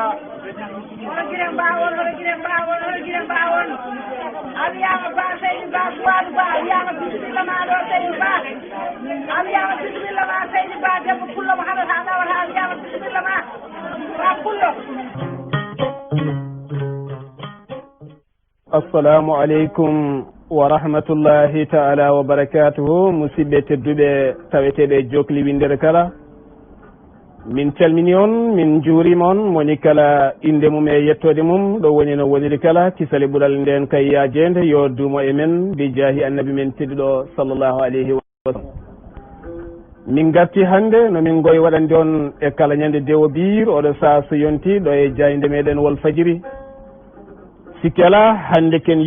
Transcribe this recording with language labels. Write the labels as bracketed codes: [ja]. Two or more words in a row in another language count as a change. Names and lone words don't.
[ff] hono guire mbawon a wiyama ba Seydou Ba suwadu ba wiyama bisimilla ma ɗo Seydou Ba a wiyama bisimilla ma Seydou Ba debbo pullo mo haɗata ɗawata a wiyama bisimilla ma ba pullo. [ar] السلام عليكم ورحمة الله تعالى وبركاته [ff] musidɓe tedduɓe taweteɓe jokli windere kala min calmini on min juurima on moni kala inde mum e yettode mum ɗo woni no woniri kala kisale ɓuural nden kay yajede yo duumo e men bi jaahi annabi men tedduɗo [ar] صلى الله عليه وسلم [ff] min garti hannde nomin goye waɗande on e kala ñande dewo biir oɗo saa so yonti ɗo e jayde meɗen wol fajiri sikki ala hannde